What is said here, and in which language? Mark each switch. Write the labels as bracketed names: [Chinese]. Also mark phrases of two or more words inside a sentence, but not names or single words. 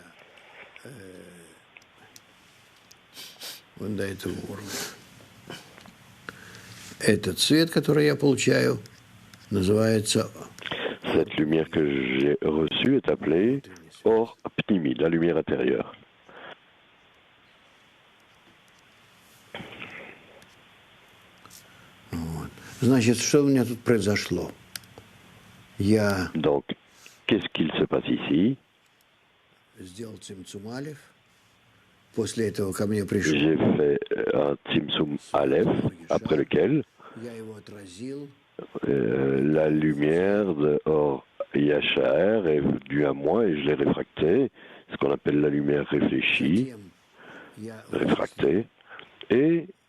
[French] Cette lumière que j'ai reçue est appelée [Hebrew] אור פנימי, [French] la lumière intérieure. [Russian] Значит, что у меня тут произошло? [French] Donc, qu'est-ce qu'il se passe ici? [Russian] Сделал [Hebrew] צמצום אלף. [Russian] После этого ко мне пришел. [French] J'ai fait un [Hebrew] צמצום אלף, [French] après lequel la lumière de [Hebrew] אור ישר [French] est venue à moi et je l'ai réfractée, ce qu'on appelle la lumière réfléchie, réfractée, et